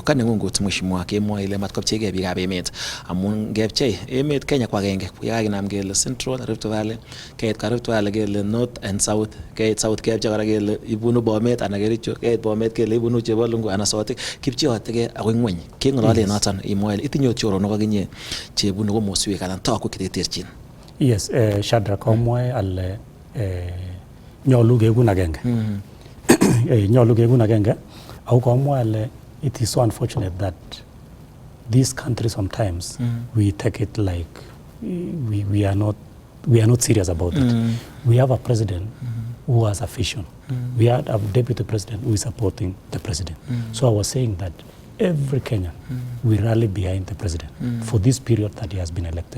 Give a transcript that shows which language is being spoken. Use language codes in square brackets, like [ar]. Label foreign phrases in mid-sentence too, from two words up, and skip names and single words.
[kln] Kanengungut mheshimiwa kemwoe ile matkopchigei biikab emet amun ngepchei emet Kenya ko agenge yakakinam kele Central Rift Valley keit Rift Valley kele [en] North and South [kln] keit South kepchei kora kele ibunu Bomet anan Kericho keit Bomet kele ibunu Chebalungu anan Sotik kipcheotegei akoi ngweny keng'olole noton imwoe itinye choronok akinye chebunu komoswek anan toku cheterterchin. Yes, Shadrack komwoe ale nyolu kekun agenge. Nyolu kekun agenge ako komwoe ale [en] it is so unfortunate that this country sometimes we take it like we are not serious about it. We have a president who has a vision. We have a deputy president who is supporting the president. So I was saying that every Kenyan will rally behind the president for this period that he has been elected.